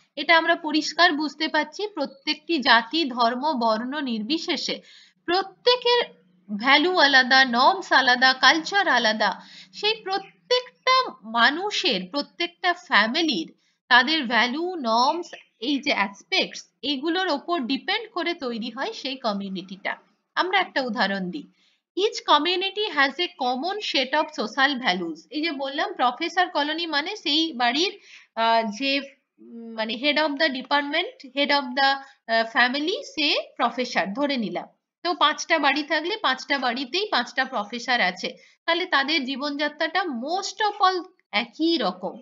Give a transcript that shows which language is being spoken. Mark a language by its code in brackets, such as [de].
[bn] এটা আমরা পরিষ্কার বুঝতে পারছি, প্রত্যেকটি জাতি, ধর্ম, বর্ণ নির্বিশেষে প্রত্যেকের ভ্যালু আলাদা, নর্মস আলাদা, কালচার আলাদা। সেই প্রত্যেকটা মানুষের, প্রত্যেকটা ফ্যামিলির তাদের ভ্যালু, নর্মস, এই যে অ্যাসপেক্টস, এগুলোর ওপর ডিপেন্ড করে তৈরি হয় সেই কমিউনিটিটা। আমরা একটা উদাহরণ দিই। [en] Each community has a common set of social values। [bn] এই যে বললাম প্রফেসর কলোনি মানে সেই বাড়ির যে মানে head of the department, head of the family, say professor ধরে নিলাম। তো 5টা বাড়ি থাকলে 5টা বাড়িতেই 5টা প্রফেসর আছে, তাহলে তাদের জীবনযাত্রাটা মোস্ট অফ অল একই রকম।